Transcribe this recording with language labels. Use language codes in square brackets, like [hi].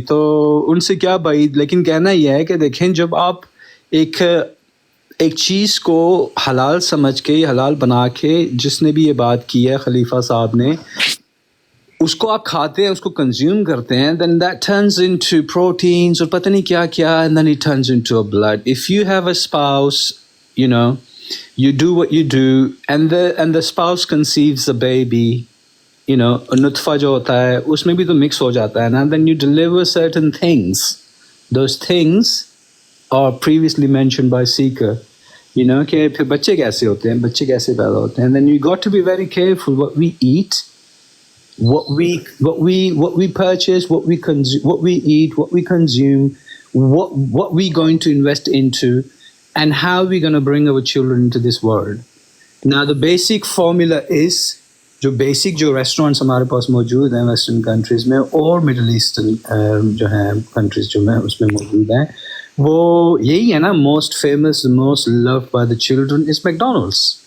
[ur] تو ان سے کیا بعید، لیکن کہنا یہ ہے کہ دیکھیں جب آپ ایک چیز کو حلال سمجھ کے حلال بنا کے، جس نے بھی یہ بات کی ہے خلیفہ صاحب نے، اس کو آپ کھاتے ہیں، اس کو کنزیوم کرتے ہیں، [en] then that turns into proteins [ur] اور پتہ نہیں کیا کیا، [en] and then it turns into a blood. If you have a spouse, you do what you do, and the spouse conceives the baby, [ur] nutfa jo hota hai usme bhi to mix ho jata hai na, [en] then you deliver certain things. Those things are previously mentioned by Seeker, [ur] کہ پھر بچے کیسے ہوتے ہیں, [en] بچے کیسے پیدا ہوتے ہیں. And then you got to be very careful what we eat, what we purchase, what we consume, what we eat, what we consume, what we going to invest into, and how we going to bring our children into this world. Now the basic formula is, [ur] جو restaurants ہمارے پاس موجود ہیں western countries میں اور middle eastern جو ہیں countries جو ہیں اس میں موجود ہیں, وہ یہی ہے نا, [en] Most famous, most love by the children is McDonald's.